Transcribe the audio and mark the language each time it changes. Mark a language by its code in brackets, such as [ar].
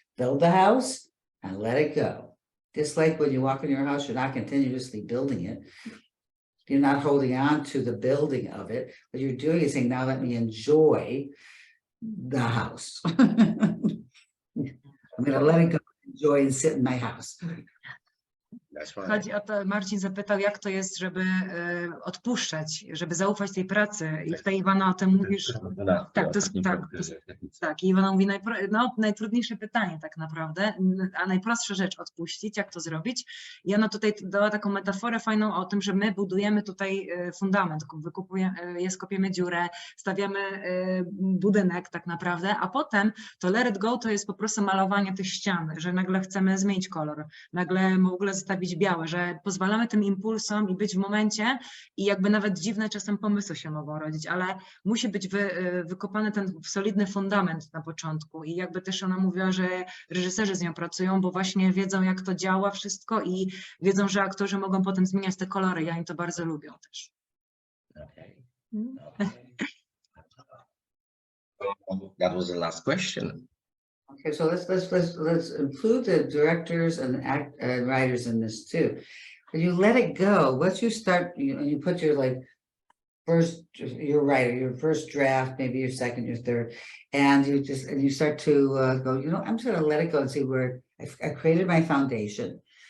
[en] Build the house and let it go. Just like when you walk in your house, you're not continuously building it. You're not holding on to the building of it. What you're doing is saying, now let me enjoy the house. I'm going to let it go, enjoy and sit in my house. [pl] Chodzi o to, Marcin zapytał, jak to jest, żeby odpuszczać, żeby zaufać tej pracy. I tutaj Ivana o tym mówisz. Tak, to jest tak. I Ivana mówi, najtrudniejsze pytanie tak naprawdę, a najprostsza rzecz odpuścić, jak to zrobić. I ona tutaj dała taką metaforę fajną o tym, że my budujemy tutaj fundament, kopiemy dziurę, stawiamy budynek tak naprawdę, a potem to [en] let it go [pl] to jest po prostu malowanie tych ścian, że nagle chcemy zmienić kolor, nagle w ogóle zostawić białe, że pozwalamy tym impulsom i być w momencie i jakby nawet dziwne czasem pomysły się mogą rodzić, ale musi być wykopany ten solidny fundament na początku i jakby też ona mówiła, że reżyserzy z nią pracują, bo właśnie wiedzą, jak to działa wszystko i wiedzą, że aktorzy mogą potem zmieniać te kolory i oni to bardzo lubią też. [en] Okay. That was the last question. Okay, so let's include the directors and writers in this too. When you let it go, once you start, you put your your first draft, maybe your second, your third, and you start to go, I'm just going to let it go and see where I created my foundation.